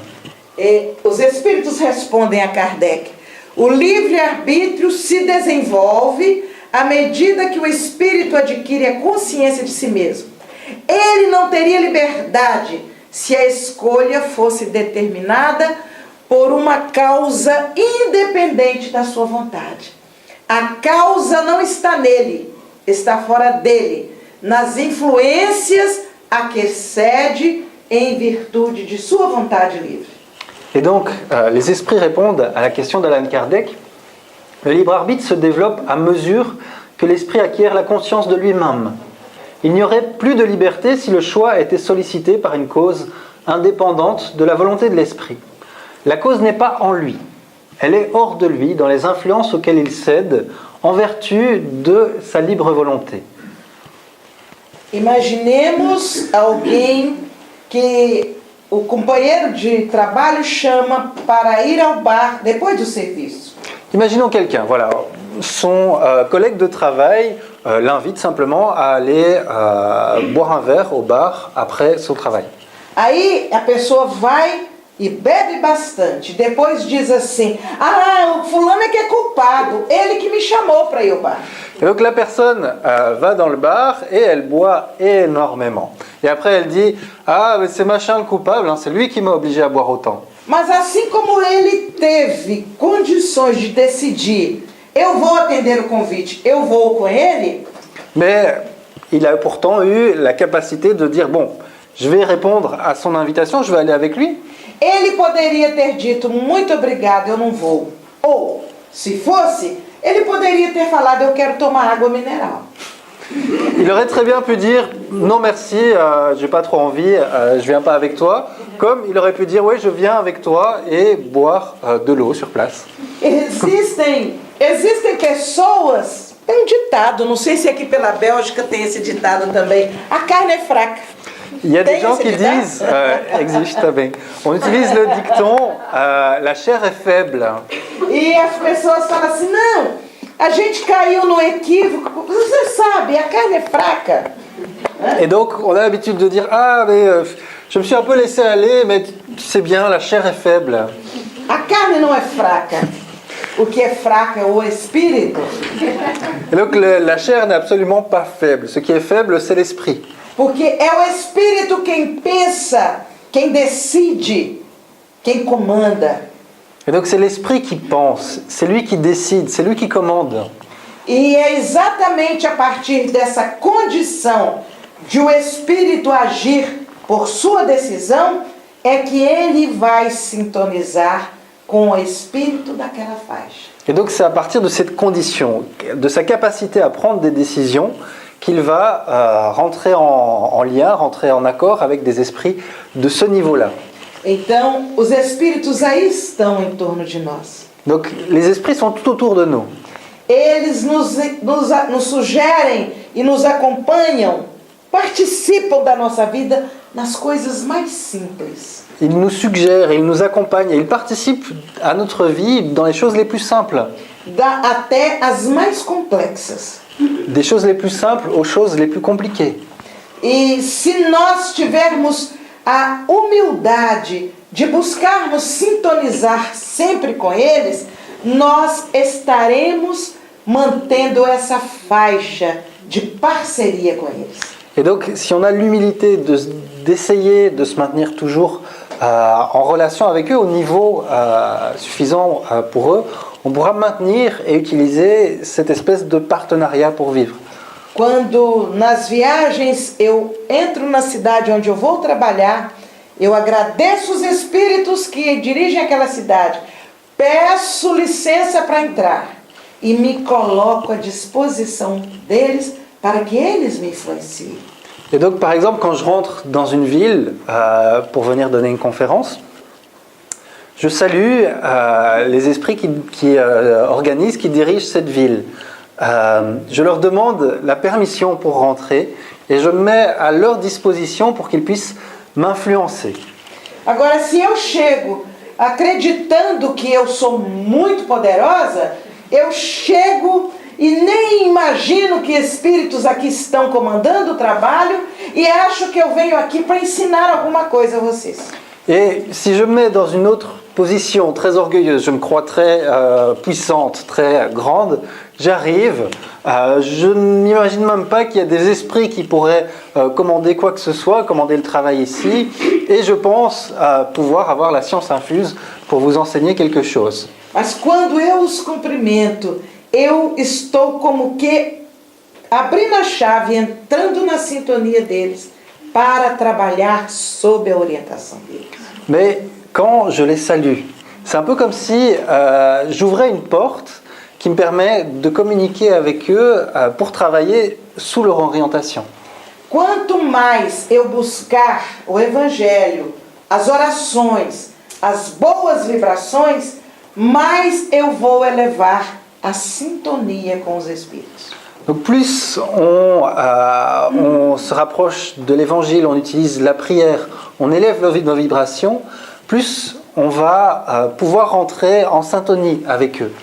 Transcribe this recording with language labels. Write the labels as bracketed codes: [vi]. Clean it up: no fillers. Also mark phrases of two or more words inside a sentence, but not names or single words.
[pt] Os espíritos respondem a Kardec: o livre-arbítrio se desenvolve à medida que o espírito adquire a consciência de si mesmo. Ele não teria liberdade se a escolha fosse determinada por uma causa independente da sua vontade. A causa não está nele, está fora dele, nas influências a que cede em virtude de sua vontade livre. [fr] Et donc, les esprits répondent à la question d'Allan Kardec. Le libre arbitre se développe à mesure que l'esprit acquiert la conscience de lui-même. Il n'y aurait plus de liberté si le choix était sollicité par une cause indépendante de la volonté de l'esprit. La cause n'est pas en lui. Elle est hors de lui, dans les influences auxquelles il cède, en vertu de sa libre volonté. [pt] Imaginemos alguém que o companheiro de trabalho chama para ir ao bar depois do serviço. [fr] Imaginons quelqu'un, voilà, son collègue de travail l'invite simplement à aller boire un verre au bar après son travail. [pt] Aí a pessoa vai e bebe bastante. Depois diz assim: ah, o fulano é que é culpado, ele que me chamou para ir ao bar. [fr] Et donc la personne va dans le bar et elle boit énormément. Et après elle dit: ah, mais c'est machin le coupable, hein, c'est lui qui m'a obligé à boire autant. [pt] Mas assim como ele teve condições de decidir, eu vou atender o convite, eu vou com ele. [fr] Mais il a pourtant eu la capacité de dire: bon, je vais répondre à son invitation, je vais aller avec lui. [pt] Ele poderia ter dito: muito obrigado, eu não vou. Ou, se fosse, ele poderia ter falado: eu quero tomar água mineral. [fr] Il aurait très bien pu dire: non merci, j'ai pas trop envie, je viens pas avec toi. Comme il aurait pu dire: oui, je viens avec toi et boire de l'eau sur place. [pt] Existem pessoas, tem um ditado, não sei se aqui pela Bélgica tem esse ditado também: a carne é fraca. [fr] Il y a des gens qui disent, [pt] existe também, [fr] on utilise le dicton, la chair est faible. [pt] E as pessoas falam assim: não, a gente caiu no equívoco, você sabe, a carne é fraca. [fr] Et donc on a l'habitude de dire: ah mais je me suis un peu laissé aller, mais tu sais bien, la chair est faible. [pt] A carne não é fraca. O que é fraco é o espírito. [fr] Et donc la chair n'est absolument pas faible. Ce qui est faible, c'est l'esprit. [pt] Porque é o espírito quem pensa, quem decide, quem comanda. [fr] Et donc c'est l'esprit qui pense, c'est lui qui décide, c'est lui qui commande. [pt] E é exatamente a partir dessa condição de o espírito agir por sua decisão é que ele vai sintonizar com o espírito daquela faixa. [fr] Et donc c'est à partir de cette condition, de sa capacité à prendre des décisions, qu'il va rentrer en lien, rentrer en accord avec des esprits de ce niveau-là. [pt] Então, os espíritos aí estão em torno de nós. [fr] Donc les esprits sont tout autour de nous. [pt] Eles nos sugerem e nos acompanham, participam da nossa vida nas coisas mais simples. [fr] Ils nous suggèrent, ils nous accompagnent, ils participent à notre vie dans les choses les plus simples. [pt] Até as mais complexas. [fr] Des choses les plus simples aux choses les plus compliquées. [pt] E se nós tivermos a humildade de buscarmos sintonizar sempre com eles, nós estaremos mantendo essa faixa de parceria com eles. [fr] Et donc, si on a l'humilité d'essayer de se maintenir toujours en relation avec eux au niveau suffisant pour eux, on pourra maintenir et utiliser cette espèce de partenariat pour vivre. [pt] Quando nas viagens eu entro na cidade onde eu vou trabalhar, eu agradeço os espíritos que dirigem aquela cidade, peço licença para entrar e me coloco à disposição deles para que eles me influenciem. [fr] Et donc, par exemple, quand je rentre dans une ville pour venir donner une conférence, je salue les esprits qui organisent, qui dirigent cette ville. Je leur demande la permission pour rentrer et je me mets à leur disposition pour qu'ils puissent m'influencer. [pt] Agora, se eu chego acreditando que eu sou muito poderosa, eu chego e nem imagino que espíritos aqui estão comandando o trabalho e acho que eu venho aqui para ensinar alguma coisa a vocês. [fr] Et si je me mets dans une autre position très orgueilleuse, je me crois très puissante, très grande, j'arrive, je n'imagine même pas qu'il y a des esprits qui pourraient commander quoi que ce soit, commander le travail ici, et je pense pouvoir avoir la science infuse pour vous enseigner quelque chose. [pt] Mas quando eu os cumprimento, eu estou como que abrindo a chave, entrando na sintonia deles para trabalhar sob a orientação deles. [fr] Mais quand je les salue, c'est un peu comme si j'ouvrais une porte qui me permet de communiquer avec eux pour travailler sous leur orientation. [pt] Quanto mais eu buscar o Evangelho, as orações, as boas vibrações, mais eu vou elevar a sintonia com os Espíritos. [fr] Donc plus on se rapproche de l'évangile, on utilise la prière, on élève nos vibrations, plus on va pouvoir rentrer en syntonie avec eux.